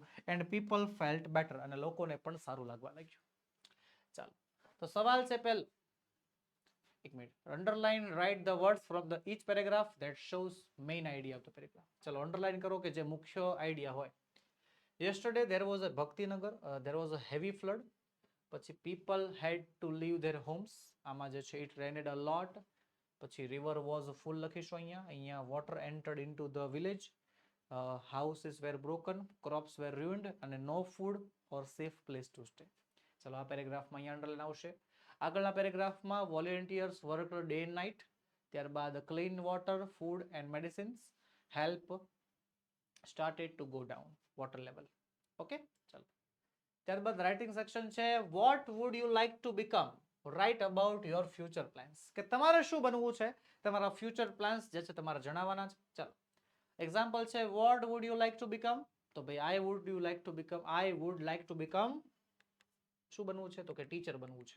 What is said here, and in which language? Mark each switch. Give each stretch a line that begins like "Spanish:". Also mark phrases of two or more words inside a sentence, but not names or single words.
English: and people felt better,
Gujarati: અને લોકોને પણ સારું લાગવા લાગ્યું. ચાલો, તો સવાલ છે પહેલો, એક મિનિટ,
English: underline write the words from the each paragraph that shows main idea of the paragraph.
Gujarati: ચલો અંડરલાઇન કરો કે જે મુખ્ય આઈડિયા હોય.
English: યસ્ટરડે there was a ભક્તિનગર, there was a heavy flood. પછી people had to leave their homes,
Gujarati: આમાં જે છે
English: it rained a lot. પછી river was full
Gujarati: લખીશું અહીંયા
English: water entered into the village, houses were broken, crops were ruined, અને no food or safe place to stay.
Gujarati: ચલો આ પેરેગ્રાફમાં અહીંયા અંડરલાઇન આવશે. આગળના પેરેગ્રાફમાં
English: volunteers work day and night, ત્યારબાદ clean water, food and medicines, help started to go down water level.
Gujarati: ઓકે, ચાલો. ત્યારબાદ રાઇટિંગ સેક્શન છે.
English: what would you like to become, write about your future plans,
Gujarati: કે તમારે શું બનવું છે, તમારા
English: future plans
Gujarati: જે છે તમારે જણાવવાના છે. ચાલો, એક્ઝામ્પલ છે.
English: what would you like to become,
Gujarati: તો ભાઈ
English: I would like to become,
Gujarati: શું બનવું છે, તો કે ટીચર બનવું છે.